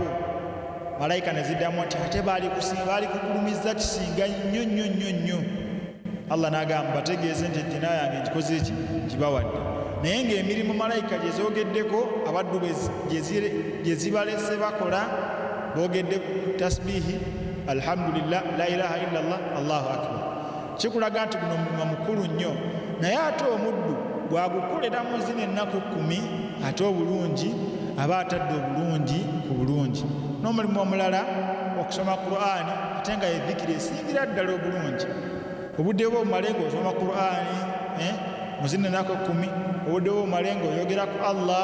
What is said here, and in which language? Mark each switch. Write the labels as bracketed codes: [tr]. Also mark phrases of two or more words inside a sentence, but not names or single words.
[lg] Malayika naziddamu nti ate baali kugulumiza kisinga nnyo nnyo nnyo nnyo. Allah n'agamba mbategeeze nti ejjana yange ngikoze eki, ngibawadde. Naye ng'emirimu malayika gye zoogeddeko abaddu gye zibalese bakola, boogedde ku tasbihi, alhamdulillah, [ar] لا إله إلا الله، الله أكبر. [lg] Kikulaga nti guno mulimu mukulu nnyo. Naye ate omuddu bw'agukolera mu zino ennaku 10 ate obulungi aba atadde obulungi ku bulungi. N'omulimu omulala okusoma Qur'ani ate nga ye dhikiri esingira ddala obulungi. Obudde bwo omale ng'osoma Qur'ani mu zino ennaku 10, obudde bwo omale ng'oyogera ku Allah.